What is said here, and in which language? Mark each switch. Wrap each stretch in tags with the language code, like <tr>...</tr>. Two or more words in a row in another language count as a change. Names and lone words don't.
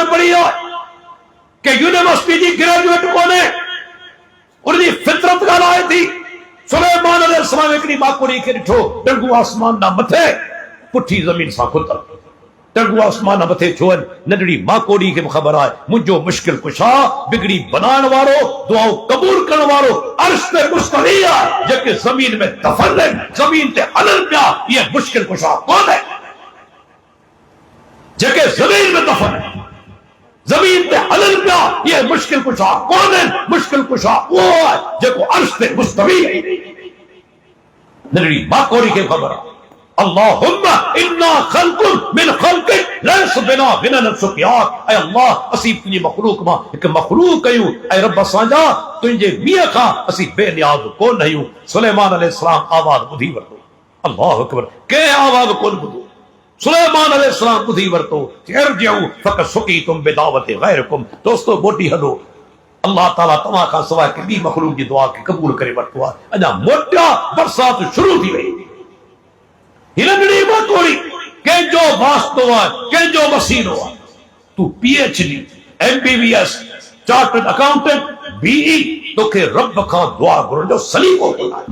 <sd>पढ़ी आहे के यूनिवर्सिटी जी ग्रेजुएट कोन्हे उनजी फितरत ॻाल्हाए थी सुलेमान अलैहिस्सलाम हिकिड़ी माकौड़ी खे ॾिठो टंगू आसमान ना मथे पुठी ज़मीन सां खुतल टंगू आसमान मथे छो नंढड़ी माकौड़ी खे ख़बर आहे मुंहिंजो मुश्किल कुशा बिगड़ी बनाइण वारो दुआऊं क़बूल करण वारो अर्श ते मुस्तवी आहे जेके ज़मीन में दफ़न आहिनि ज़मीन ते हलनि पिया इहे मुश्किल कुशा कोन्हे जेके ज़मीन में दफ़न आहिनि ज़मीन ते हलनि पिया इहे मुश्किल कुशा कोन्हे मुश्किल कुशा उहो आहे जेको अर्श ते मुस्तवी आहे नंढड़ी माकौड़ी खे ख़बर आहे</sd> <ar>اللهم إنا خلق من خلقك ليس بنا بنا نفسقيات.</ar> <sd>ऐ अल्लाह असी तुझी मखलूक मां एक मखलूक कयूं। ऐ रब असांजा तुझे मियां खां असी बेनियाज कोन आहियूं। सुलेमान अलैहिस्सलाम आवाज ॿुधी वरितो।</sd> <ar>الله أكبر.</ar> <sd>के आवाज कोन ॿुधो? सुलेमान अलैहिस्सलाम ॿुधी वरितो।</sd> <ar>ارجعوا فقد سقيتم بدعوة غيركم.</ar> <sd>दोस्तो मोटी हलो, अल्लाह ताला तव्हां खां सवाइ के ॿी मखलूक जी दुआ खे क़बूल करे वरितो आहे। अञा मोटिया बरसात शुरू थी वई। हिलंगड़ी में थोड़ी कंहिंजो वास्तो आहे, कंहिंजो वसीलो आहे। तू</sd> <en>PhD MBBS chartered accountant BE</en> <sd>तोखे रब खां दुआ घुरण जो सलीक़ो कोन आहे।</sd>